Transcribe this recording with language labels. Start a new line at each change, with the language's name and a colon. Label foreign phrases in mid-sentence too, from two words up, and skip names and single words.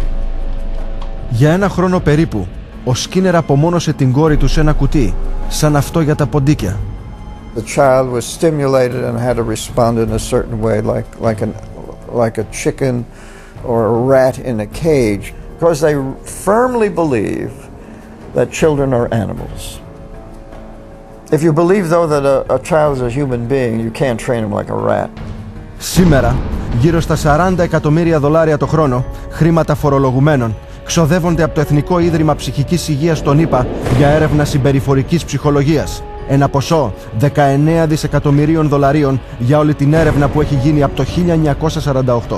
Greek: Για ένα χρόνο περίπου, ο Skinner απομόνωσε την κόρη του σε ένα κουτί, σαν αυτό για τα ποντίκια.
English: The child was stimulated and had to respond in a certain way, like a chicken or a rat in a cage, because they firmly believe that children are animals. If you believe, though, that a child is a human being, you can't train him like a rat.
Greek: Σήμερα, γύρω στα $40 εκατομμύρια το χρόνο, χρήματα φορολογουμένων, ξοδεύονται από το Εθνικό Ίδρυμα Ψυχικής Υγείας των ΗΠΑ για έρευνα συμπεριφορικής ψυχολογίας. Ένα ποσό $19 δισεκατομμυρίων για όλη την έρευνα που έχει γίνει από το 1948.